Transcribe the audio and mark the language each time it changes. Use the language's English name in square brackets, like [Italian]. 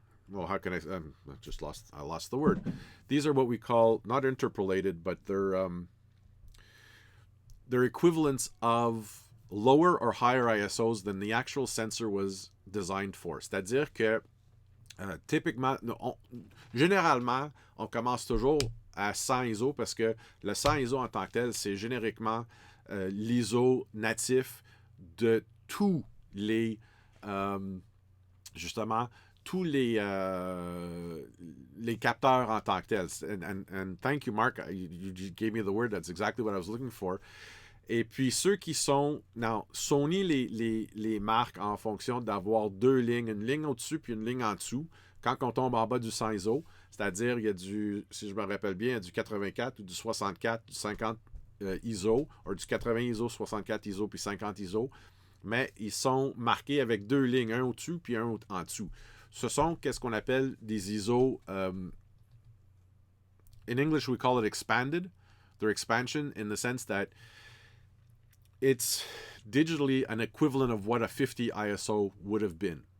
[English] well, how can I I lost the word. These are what we call not interpolated, but they're equivalents of lower or higher ISOs than the actual sensor was designed for. [French] C'est-à-dire que typiquement, généralement, on commence toujours à 100 ISO parce que le 100 ISO en tant que tel, c'est génériquement l'ISO natif de tous les justement tous les capteurs en tant que tels. [English] And thank you, Mark. You gave me the word. That's exactly what I was looking for. [French] Et puis ceux qui sont... Non, Sony les marque en fonction d'avoir deux lignes, une ligne au-dessus puis une ligne en dessous. Quand on tombe en bas du 100 ISO, c'est-à-dire il y a du, si je me rappelle bien, il y a du 84 ou du 64, du 50 ISO, ou du 80 ISO, 64 ISO puis 50 ISO. Mais ils sont marqués avec deux lignes, un au-dessus puis un en dessous. Ce sont qu'est-ce qu'on appelle des ISO... [English] in English, we call it expanded. They're expansion in the sense that it's digitally an equivalent of what a 50 ISO would have been.